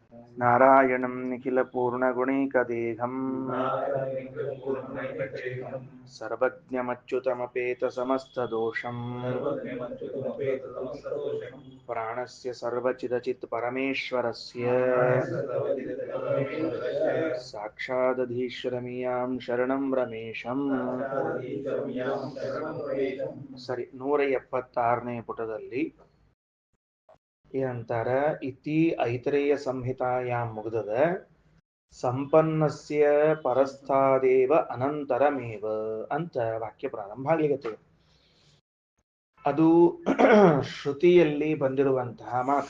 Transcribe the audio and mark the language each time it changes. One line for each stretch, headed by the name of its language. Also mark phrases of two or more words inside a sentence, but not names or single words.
Sanskrit: नारायणं निखिलपूर्णगुणैकदेहं सर्वज्ञमच्युतमपेतसमस्तदोषं प्राणस्य सर्वचिदचित् परमेश्वरस्य साक्षादधीश्वरमियां शरणं रमेशं
Kannada: ಸರಿ 176ನೇ ಪುಟದಲ್ಲಿ ಏನಂತಾರ
Sanskrit: ಇತಿ ಐತರೇಯ ಸಂಹಿತಾಯಾಂ ಮುಗ್ದದ ಸಂಪನ್ನಸ್ಯ ಪರಸ್ಥಾದೇವ ಅನಂತರಮೇವ
Kannada: ಅಂತ ವಾಕ್ಯ ಪ್ರಾರಂಭ ಆಗ್ಲಿಕ್ಕೆ ಅದು ಶ್ರುತಿಯಲ್ಲಿ ಬಂದಿರುವಂತಹ ಮಾತು.